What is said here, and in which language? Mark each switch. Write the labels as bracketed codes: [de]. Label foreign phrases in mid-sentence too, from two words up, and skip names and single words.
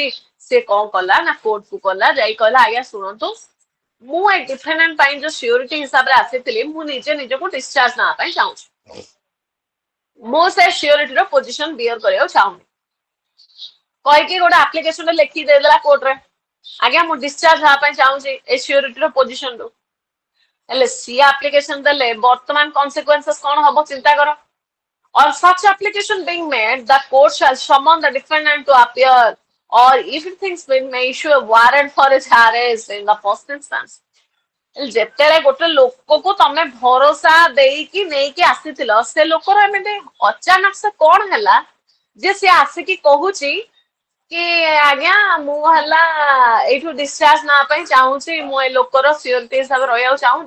[or] ସେ କଣ କଲା ନା କୋର୍ଟକୁ ଗଲା, ଯାଇ କହିଲା ଆଜ୍ଞା ଶୁଣନ୍ତୁ, ମୁଁ ଏ ଡିଫେଣ୍ଡାଣ୍ଟ ପାଇଁ ଯୋଉ ସିଓରିଟି ହିସାବରେ ଆସିଥିଲି ମୁଁ ନିଜେ ନିଜକୁ ଡିସଚାର୍ଜ ନେବା ପାଇଁ ଚାହୁଁଛି, ମୁଁ ସେ [en] surety's position bear [or] କରିବାକୁ ଚାହୁଁନି କହିକି ଗୋଟେ ଆପ୍ଲିକେସନ ଲେଖିକି ଦେଇଦେଲା କୋର୍ଟରେ, ଆଜ୍ଞା ମୁଁ ଡିସଚାର୍ଜ ହେବା ପାଇଁ ଚାହୁଁଛି ଏ [en] surety's position. [or] ହେଲେ ସିଏ ଆପ୍ଲିକେସନ ଦେଲେ ବର୍ତ୍ତମାନ କନସିକ୍ୱେନ୍ସେସ୍ କଣ ହବ ଚିନ୍ତା କର। [en] On such application being made, the court shall summon the defendant to appear, or if it thinks fit, may issue a warrant for his arrest in the first instance. [or] ଯେତେବେଳେ ଗୋଟେ ଲୋକକୁ ତମେ ଭରସା ଦେଇକି ନେଇକି ଆସିଥିଲ, ସେ ଲୋକର ଏମିତି ଅଚାନକ ସେ କଣ ହେଲା ଯେ ସେ ଆସିକି କହୁଛି କି ଆଜ୍ଞା ମୁଁ ହେଲା ଏଇଠୁ ଡିସଚାର୍ଜ ନେବା ପାଇଁ ଚାହୁଁଛି, ମୁଁ ଏ ଲୋକର ସିଓରିଟି ହିସାବରେ ରହିବାକୁ ଚାହୁଁନି।